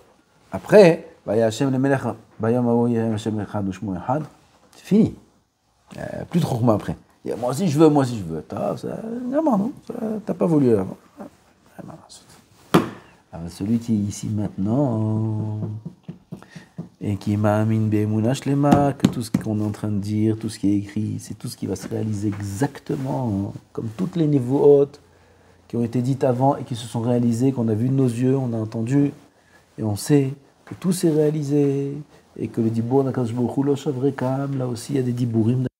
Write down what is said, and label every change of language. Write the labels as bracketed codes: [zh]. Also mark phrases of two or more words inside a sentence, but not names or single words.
[fr] Après, c'est fini. Plus trop que après. Moi aussi je veux. Non, t'as pas voulu avant. Alors, celui qui est ici maintenant et qui [he] מאמין באמונה שלמה, [fr] que tout ce qu'on est en train de dire, tout ce qui est écrit, c'est tout ce qui va se réaliser exactement, comme toutes les niveaux qui ont été dites avant et qui se sont réalisées, qu'on a vu de nos yeux, on a entendu, et on sait que tout s'est réalisé, et que le dibour d' [he] הקדוש ברוך הוא לא שב ריקם, [fr] là aussi il y a des dibourim.